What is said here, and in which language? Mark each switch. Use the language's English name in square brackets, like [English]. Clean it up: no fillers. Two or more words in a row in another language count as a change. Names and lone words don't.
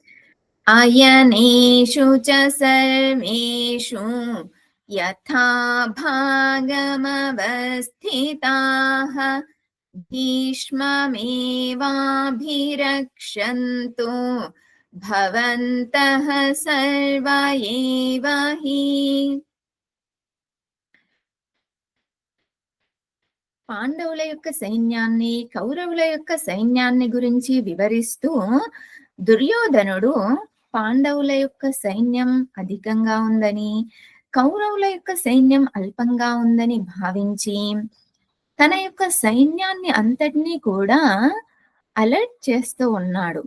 [Sanskrit] अयनेषु च सर्वेषु यथा भागमवस्थिताः भीष्ममेवाभिरक्षन्तु भवन्तः सर्व एव हि। [Telugu] పాండవుల యొక్క సైన్యాన్ని కౌరవుల యొక్క సైన్యాన్ని గురించి వివరిస్తూ దుర్యోధనుడు పాండవుల యొక్క సైన్యం అధికంగా ఉందని కౌరవుల యొక్క సైన్యం అల్పంగా ఉందని భావించి తన యొక్క సైన్యాన్ని అంతటినీ కూడా అలర్ట్ చేస్తూ ఉన్నాడు.